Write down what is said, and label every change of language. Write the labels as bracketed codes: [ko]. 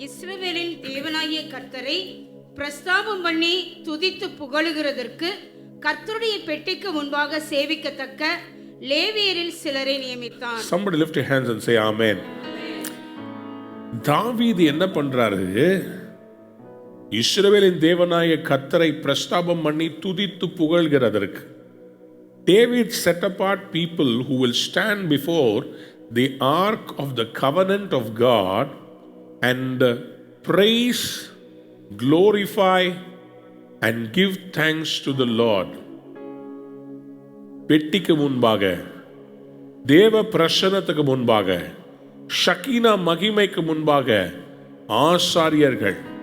[ta] இஸ்ரவேலின் தேவனாகிய கர்த்தரை பிரஸ்தாபம் பண்ணி துதித்து புகழுகிறதற்கு கர்த்தருடைய பெட்டிக்கு முன்பாக சேவிக்கத்தக்க லேவியரில் சிலரை நியமித்தான். [en] Somebody lift your hands and say amen. [ta] தாவீது என்ன பண்றாரு? இஸ்ரவேலின் தேவனாய கர்த்தரை பிரஸ்தாபம் பண்ணி துதித்து புகழ்கிறதற்கு. [en] David set apart people who will stand before the ark of the covenant of God and praise, glorify and give thanks to the Lord. [ta] பெட்டிக்கு முன்பாக, தேவ பிரசன்னத்துக்கு முன்பாக, ஷக்கீனா மகிமைக்கு முன்பாக ஆசாரியர்கள்.